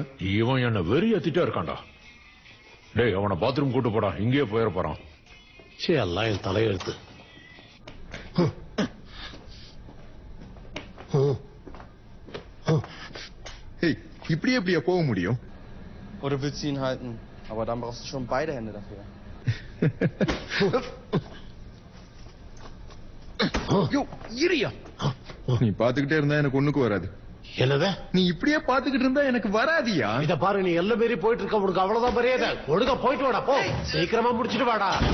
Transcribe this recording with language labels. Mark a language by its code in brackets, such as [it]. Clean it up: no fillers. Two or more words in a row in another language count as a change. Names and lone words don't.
[ta] இவன் என்ன வெறி ஏத்திட்டே இருக்கான்டா. டேய் அவனை பாத்ரூம் கூட்டு போடா, இங்கேயே போயிட போறான். எல்லாம் என் தலையெழுத்து. இப்படி எப்படியா போக முடியும்? [de] Oder willst du ihn halten? Aber dann brauchst du schon beide Hände dafür. [ta] நீ பாத்துக்கிட்டே இருந்தா எனக்கு ஒண்ணுக்கு வராது. என்னது? நீ இப்படியே பாத்துக்கிட்டு இருந்தா எனக்கு வராதியா? இத பாரு, நீ எல்லாம் மீறி போயிட்டு இருக்க, உனக்கு அவ்வளவுதான் மரியாதை. ஒழுங்கா போயிட்டு வாடா, போ. சீக்கிரமா முடிச்சிட்டு வாடா.